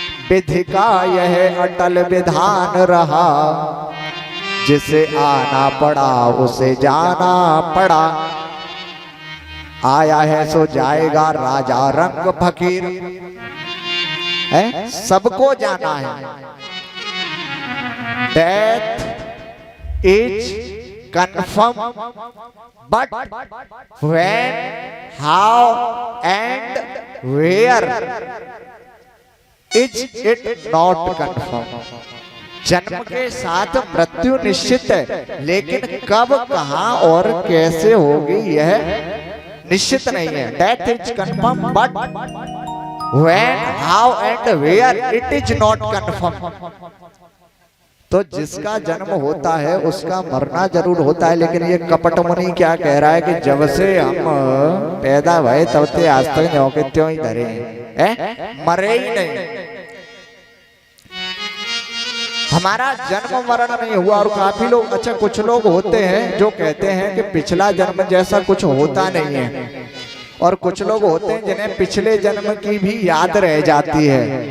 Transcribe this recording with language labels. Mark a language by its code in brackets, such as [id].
[hi] विधि का यह अटल विधान रहा, जिसे आना पड़ा उसे जाना पड़ा। आया है सो जाएगा राजा रंग फकीर, है सबको जाना है। [en] Death is confirm, but when, how and where is it not confirm? [hi] जन्म के साथ मृत्यु निश्चित है, लेकिन कब कहां और कैसे होगी यह निश्चित नहीं है। [en] Death is confirm, but when, how and where it is not confirm। [hi] तो जिसका जन्म होता है उसका मरना जरूर होता है, लेकिन ये कपट मुनि क्या कह रहा है कि जब से हम पैदा भये तब से आज तक ज्यों के त्यों ही धरे हैं, मरे ही नहीं। हमारा जन्म मरण नहीं हुआ। और काफी लोग, अच्छा कुछ लोग होते हैं जो कहते हैं कि पिछला जन्म जैसा कुछ होता नहीं है, और कुछ लोग होते हैं जिन्हें पिछले जन्म की भी याद रह जाती है।